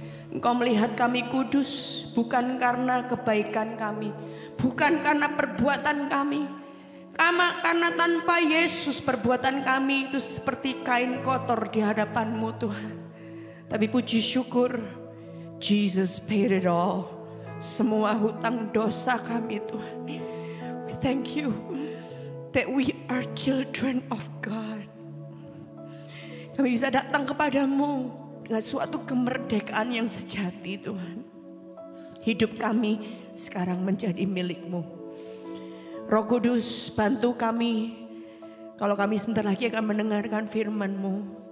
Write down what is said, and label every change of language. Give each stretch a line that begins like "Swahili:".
Indonesian: Engkau melihat kami kudus bukan karena kebaikan kami, bukan karena perbuatan kami. Karena tanpa Yesus perbuatan kami itu seperti kain kotor di hadapan-Mu Tuhan. Tapi puji syukur,
English: Jesus paid it all.
Indonesian: Semua hutang dosa kami Tuhan.
English: We thank you that we are children of God.
Indonesian: Kami bisa datang kepadamu dengan suatu kemerdekaan yang sejati Tuhan. Hidup kami sekarang menjadi milik-Mu. Roh Kudus, bantu kami. Kalau kami sebentar lagi akan mendengarkan firman-Mu.